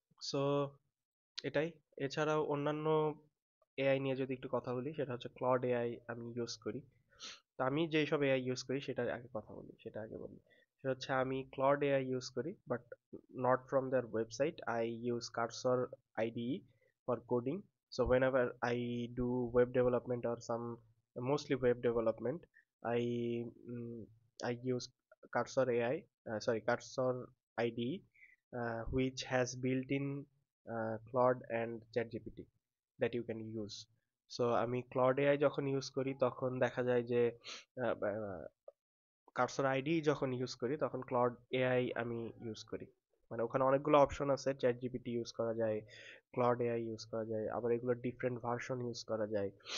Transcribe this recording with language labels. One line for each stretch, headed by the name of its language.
Bangla: So এটাই। এছাড়াও অন্যান্য এআই নিয়ে যদি একটু কথা বলি, সেটা হচ্ছে ক্লড এআই আমি ইউজ করি। তো আমি যেই সব এআই ইউজ করি সেটা আগে কথা বলি, সেটা আগে বলি। সেটা হচ্ছে আমি ক্লড এআই ইউজ করি,
English: But not from their website. I use Cursor IDE for coding. So whenever I do web development or some mostly web development, I mm, I use Cursor AI, Cursor IDE, which has built-in Claude and ChatGPT that you can use.
Bangla: So আমি clod AI যখন use করি তখন দেখা যায় যে cursor ID যখন use করি তখন ক্লড এআই আমি ইউজ করি। মানে ওখানে অনেকগুলো অপশন আছে, চ্যাট জিপিটি ইউজ করা যায়, ক্লড এআই ইউজ করা যায়, আবার এগুলো ডিফারেন্ট ভার্সন ইউজ করা যায়।